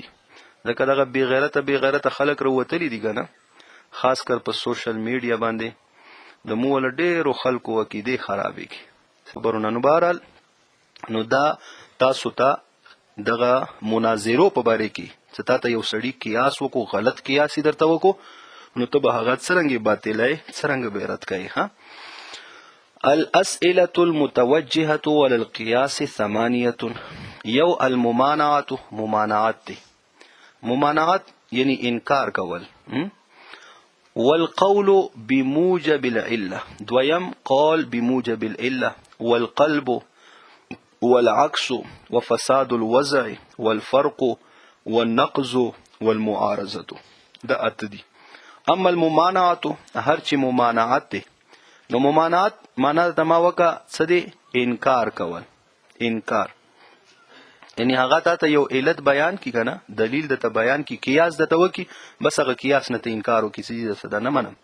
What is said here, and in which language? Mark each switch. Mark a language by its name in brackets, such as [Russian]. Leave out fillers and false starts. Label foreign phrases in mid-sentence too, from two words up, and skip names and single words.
[Pashto] ځکه دغه بې غیرته خلک راوتلي دي که نه، خاص کر په [English] social media [Pashto] باندې د مو له ډېرو خلکو عقیدې خرابېږي. خبرونه نو بهرحال نو دا تاسو ته دغه مناظرو په باره کې چې تا ته یو سړي قیاس وکړو، غلط قیاس یې درته وکړو، نو ته به هغه څرنګې باطلی څرنګه به یې رد کوې. [Arabic] الاسئلة المتوجهة على القياس ثمانية. [Pashto] یو الممانعات، ممانعات دی. ممانعات یعنی انکار کول. [Arabic] والقول بموجب العلة، دویم قول بموجب العلة، والقلب والعكس وفساد الوضع والفرق والنقض والمعارضة. [Pashto] دا اته دي. [Arabic] اما الممانعات، [Pashto] هر چی ممانعات دی، نو ممانعات معنا د ما وکه څه دی؟ انکار کول. انکار یعنی هغه تا ته یو علت بیان کی که نه، دلیل درته بیان کی، قیاس درته وکي، بس هغه قیاس نه ته انکار وکړي چې زه دا نه منم.